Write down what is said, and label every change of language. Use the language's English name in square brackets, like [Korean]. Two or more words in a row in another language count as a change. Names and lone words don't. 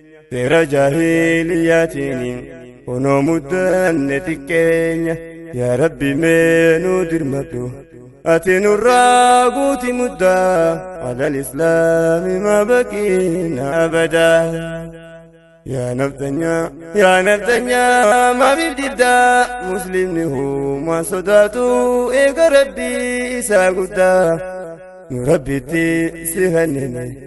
[Oromo] Seera jaahiliyaatiin kunoo muddanne xiqqeenya. Yaa Rabbi mee nu dirmadhu, ati nurraa guuti muddaa, [Arabic] على الإسلام ما بقينا أبدا. [Oromo] Yaa naftanyaa, yaa naftanyaa, maaliif diddaa? Muslimni humaa sodaatu eega Rabbii isaa guddaa. Nu Rabbitti si hannine,